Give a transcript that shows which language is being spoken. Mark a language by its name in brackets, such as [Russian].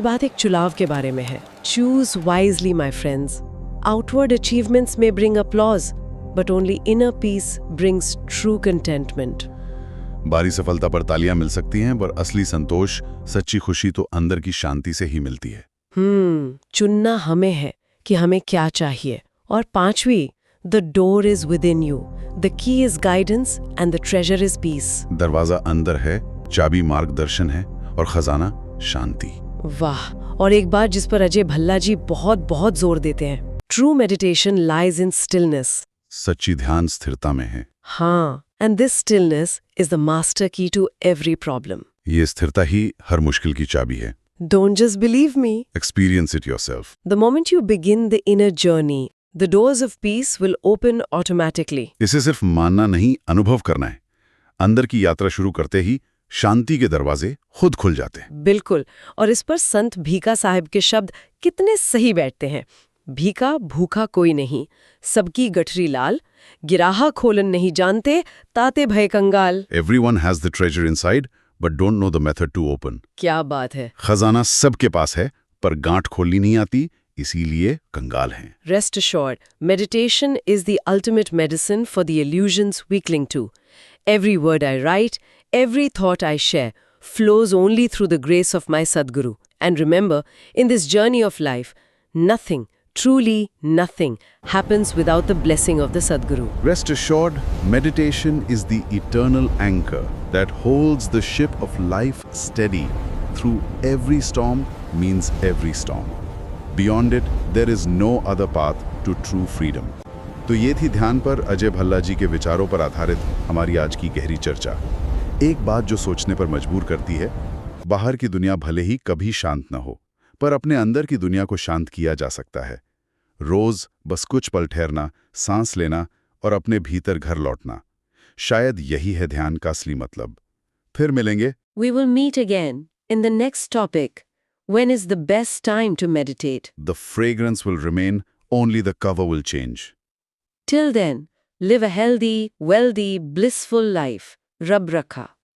[Hindi] बात एक चुनाव के बारे में है। [English] Choose wisely my friends. Outward achievements में bring applause, but only inner peace brings true contentment. [Hindi] बाहरी सफलता पर तालियां मिल सकती हैं, पर असली संतोष, सच्ची खुशी तो अंदर की शांति से ही मिलती है। चुनना हमें है कि हमें क्या चाहिए। और पांचवी, [English] the door is within you. The key is guidance and the treasure is peace. [Hindi] दरवाजा अंदर है, चाबी मार्गदर्शन है और खजाना शांति। वाह! और एक बात जिस पर अजय भल्ला जी बहुत बहुत जोर देते हैं, [English] True meditation lies in stillness. [Hindi] सच्ची ध्यान स्थिरता में है। हाँ, [English] and this stillness is the master key to every problem. [Hindi] ये स्थिरता ही हर मुश्किल की चाबी है। [English] Don't just believe me. Experience it yourself. The moment you begin the inner journey, the doors of peace will open automatically. [Hindi] इसे सिर्फ मानना नहीं, अनुभव करना है। अंदर की यात्रा शुरू करते ही शांति के दरवाजे खुद खुल जाते हैं। बिल्कुल, और इस पर संत भीका साहिब के शब्द कितने सही बैठते हैं। भीका भूखा कोई नहीं, सबकी गठरी लाल, गिराहा खोलन नहीं जानते, ताते भय कंगाल। [English] Everyone has the treasure inside, but don't know the method to open. [Hindi] क्या बात है। खजाना सबके पास है, पर गांठ खोलनी नहीं आती, इसीलिए कंगाल हैं। [English] Rest assured, meditation is the ultimate medicine for the illusions we cling to. Every word I write, every thought I share, flows only through the grace of my Sadguru. And remember, in this journey of life, nothing, truly nothing, happens without the blessing of the Sadguru. Rest assured, meditation is the eternal anchor that holds the ship of life steady through every storm means every storm. Beyond it, there is no other path to true freedom. [Hindi] तो ये थी ध्यान पर अजय भल्ला जी के विचारों पर आधारित हमारी आज की गहरी चर्चा। एक बात जो सोचने पर मजबूर करती है, बाहर की दुनिया भले ही कभी शांत न हो, पर अपने अंदर की दुनिया को शांत किया जा सकता है। रोज बस कुछ पल ठहरना, सांस लेना और अपने भीतर घर लौटना। शायद यही है ध्यान का असली मतलब। फिर मिलेंगे। [English] We will meet again in the next topic. When is the best time to meditate? The fragrance will remain, only the cover will change. Till then, live a healthy, wealthy, blissful life. Rab Rakha.